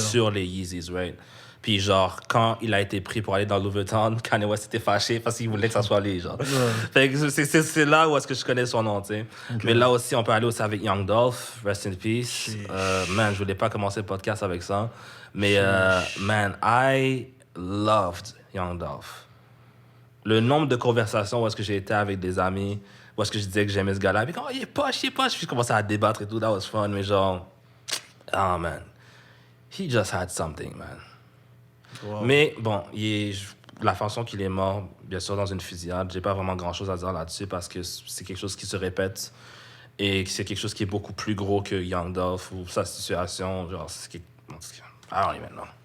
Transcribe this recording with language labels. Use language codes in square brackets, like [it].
[fr] sur les Yeezys, [en] right? [fr] Puis, genre, quand il a été pris pour aller dans Louis Vuitton, Kanye West était fâché parce qu'il voulait que ça soit lui, genre. Ouais. Fait que c'est là où est-ce que je connais son nom, tu sais. Ok. Mais là aussi, on peut aller aussi avec Young Dolph, rest in peace. Sheesh. Man, je voulais pas commencer le podcast avec ça. [en] Mais, man, I loved Young Dolph. [fr] Le nombre de conversations où est-ce que j'ai été avec des amis, où est-ce que je disais que j'aimais ce gars-là, puis quand il est poche. Puis je commençais à débattre et tout, [en] that was fun, [fr] mais genre, [en] oh man, he just had something, man. Wow. [fr] Mais bon, la façon qu'il est mort, bien sûr, dans une fusillade, j'ai pas vraiment grand-chose à dire là-dessus parce que c'est quelque chose qui se répète et c'est quelque chose qui est beaucoup plus gros que Young Dolph ou sa situation, genre, [en] I don't even know.